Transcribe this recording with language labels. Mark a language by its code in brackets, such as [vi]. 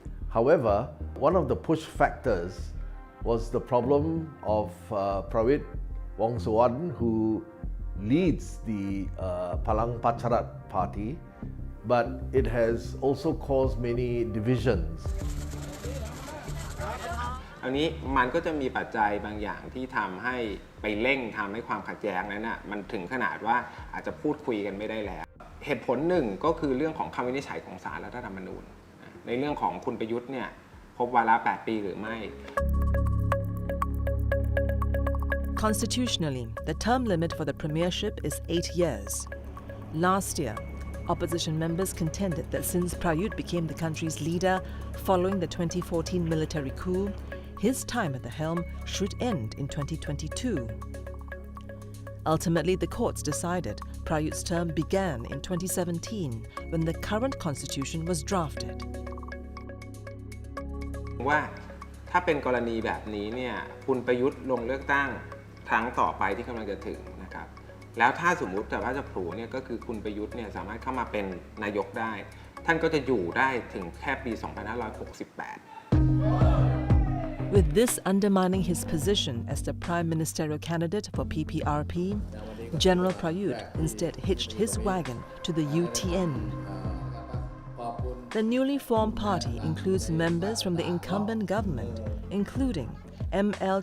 [en] However, one of the push factors was the problem of Prawit Wongsuwan, who leads the Palang Pacharat party, but it has also caused many divisions. [th] อันนี้มันก็จะมีปัจจัยบางอย่างที่ทำให้ไปเร่งทำให้ความขัดแย้งนั้นน่ะมันถึงขนาดว่าอาจจะพูดคุยกันไม่ได้แล้วเหตุผลหนึ่งก็คือเรื่องของคำวินิจฉัยของศาลรัฐธรรมนูญในเรื่องของคุณประยุทธ์เนี่ยครบวาระ8 ปีหรือไม่ [en] Constitutionally, the term limit for the premiership is 8 years. Last year, opposition members contended that since Prayut became the country's leader following the 2014 military coup, his time at the helm should end in 2022. Ultimately, the courts decided Prayut's term began in 2017 when the current constitution was drafted. [th] ว่าถ้าเป็นกรณีแบบนี้เนี่ยคุณประยุทธ์ลงเลือกตั้งครั้งต่อไปที่กำลังจะถึงนะครับแล้วถ้าสมมุติแต่ว่าจะผูเนี่ยก็คือคุณประยุทธ์เนี่ยสามารถเข้ามาเป็นนายกได้ท่านก็จะอยู่ได้ถึงแค่ปี 2568 [en] With this undermining his position as the prime ministerial candidate for PPRP, General Prayut instead hitched his wagon to the UTN. The newly formed party includes members from the incumbent government, including M.L.